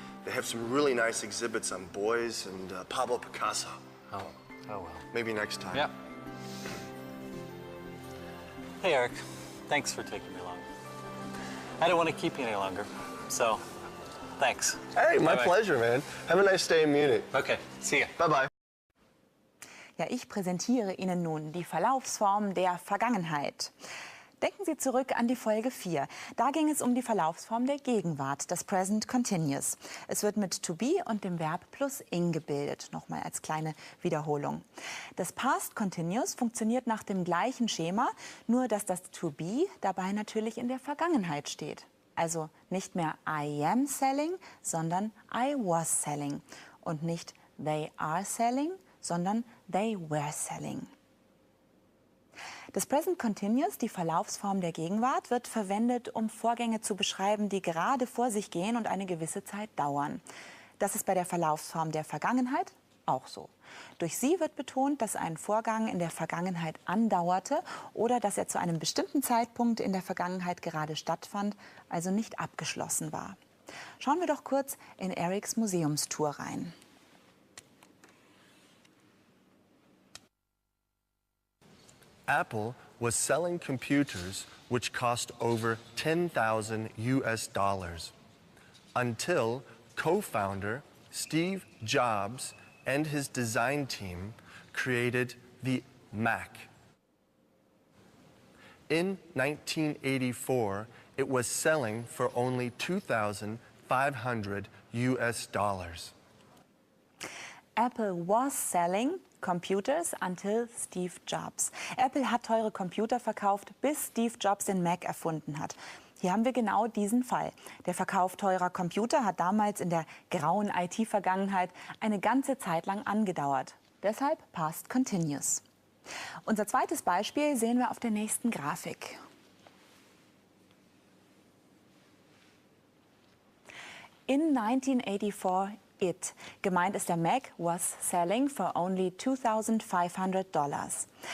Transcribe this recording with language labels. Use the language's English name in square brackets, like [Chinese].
[English] They have some really nice exhibits on Beuys and Pablo Picasso. Oh well. Maybe next time. Yeah. Hey, Eric. Thanks for taking me along. I don't want to keep you any longer, so thanks. Hey, my Bye-bye. pleasure, man. Have a nice day in Munich. Okay, see ya. Bye-bye. [German] Ja, ich präsentiere Ihnen nun die Verlaufsform der Vergangenheit. Denken Sie zurück an die Folge 4. Da ging es um die Verlaufsform der Gegenwart, das Present Continuous. Es wird mit to be und dem Verb plus ing gebildet. Nochmal als kleine Wiederholung. Das Past Continuous funktioniert nach dem gleichen Schema, nur dass das to be dabei natürlich in der Vergangenheit steht. Also nicht mehr [English] I am selling, [German] sondern [English] I was selling. [German] Und nicht [English] they are selling, [German] sondern [English] they were selling. [German] Das Present Continuous, die Verlaufsform der Gegenwart, wird verwendet, um Vorgänge zu beschreiben, die gerade vor sich gehen und eine gewisse Zeit dauern. Das ist bei der Verlaufsform der Vergangenheit auch so. Durch sie wird betont, dass ein Vorgang in der Vergangenheit andauerte oder dass er zu einem bestimmten Zeitpunkt in der Vergangenheit gerade stattfand, also nicht abgeschlossen war. Schauen wir doch kurz in Erics Museumstour rein. [English] Apple was selling computers which cost over 10,000 US dollars until co-founder Steve Jobs and his design team created the Mac. In 1984, it was selling for only 2,500 US dollars. Apple was selling computers until Steve Jobs. [German] Apple hat teure Computer verkauft, bis Steve Jobs den Mac erfunden hat. Hier haben wir genau diesen Fall. Der Verkauf teurer Computer hat damals in der grauen IT-Vergangenheit eine ganze Zeit lang angedauert. Deshalb Past Continuous. Unser zweites Beispiel sehen wir auf der nächsten Grafik. [English] In 1984, [German] gemeint ist der Mac, [English] was selling for only $2,500.